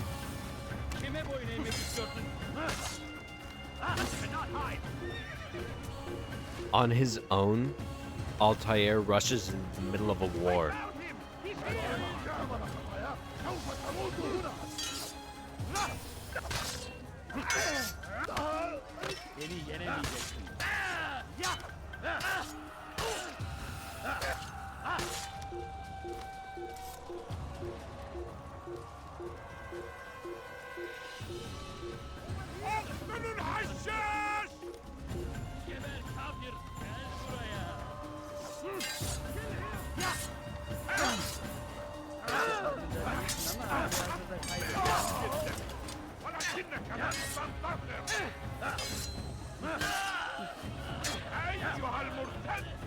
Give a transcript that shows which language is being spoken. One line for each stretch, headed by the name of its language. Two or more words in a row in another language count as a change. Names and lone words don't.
Turkish: Kime boyun eğmek istiyordun?
English: On his own, Altair rushes in the middle of a war.
Turkish: Beni yenemeyeceksin. Aslanın haşhaş! Geber kafir, gel buraya.
Arabic: ولكنك لن تنتصر. أيها المرتد!